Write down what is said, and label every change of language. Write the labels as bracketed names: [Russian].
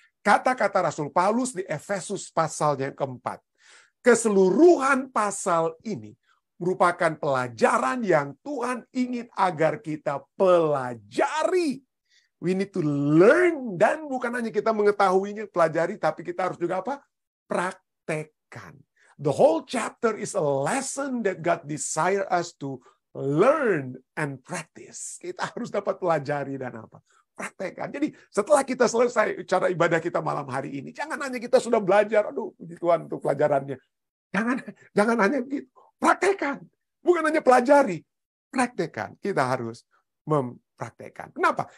[Indonesian] Kata-kata Rasul Paulus di Efesus pasalnya keempat. Keseluruhan pasal ini merupakan pelajaran yang Tuhan ingin agar kita pelajari. [English] We need to learn, [Indonesian] dan bukan hanya kita mengetahuinya, pelajari, tapi kita harus juga apa? Praktekkan. [English] The whole chapter is a lesson that God desire us to learn and practice. [Indonesian] Kita harus dapat pelajari dan apa? Praktekkan. Jadi setelah kita selesai cara ibadah kita malam hari ini, jangan hanya kita sudah belajar, aduh puji Tuhan untuk pelajarannya. Jangan hanya gitu. Praktekkan. Bukan hanya pelajari, praktekkan. Kita harus mempraktekkan. Kenapa?